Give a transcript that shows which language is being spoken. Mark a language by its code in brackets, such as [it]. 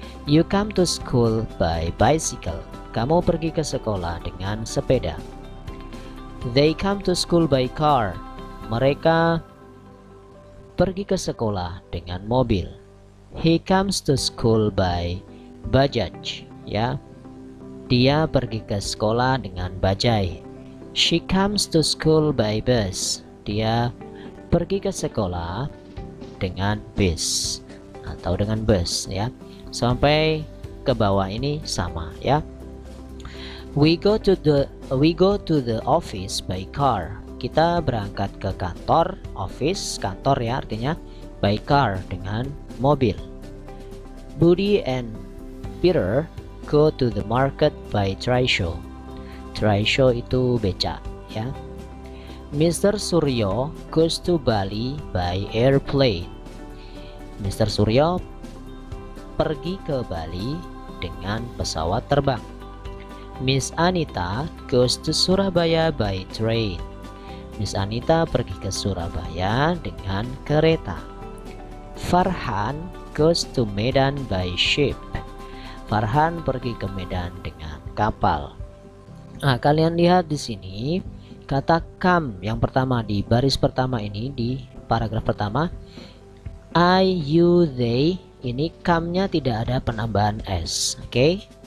[en] You come to school by bicycle. [id] Kamu pergi ke sekolah dengan sepeda. [en] They come to school by car. [id] Mereka pergi ke sekolah dengan mobil. [en] He comes to school by bajaj ya. [id] Dia pergi ke sekolah dengan bajai. [en] She comes to school by bus. [id] Dia pergi ke sekolah dengan bis atau dengan bus ya. Sampai ke bawah ini sama ya. [en] We go to the office by car. [id] Kita berangkat ke kantor, office kantor ya artinya, [en] by car [id] dengan mobil. [en] Budi and Peter go to the market by trishaw. Trishaw [id] itu beca ya. [en] Mr. Suryo goes to Bali by airplane. Mr. [id] Suryo pergi ke Bali dengan pesawat terbang. [en] Miss Anita goes to Surabaya by train. [id] Miss Anita pergi ke Surabaya dengan kereta. [en] Farhan goes to Medan by ship. [id] Farhan pergi ke Medan dengan kapal. Nah, kalian lihat di sini kata come yang pertama di baris pertama ini, di paragraf pertama, I, you, they, ini come-nya tidak ada penambahan s, oke?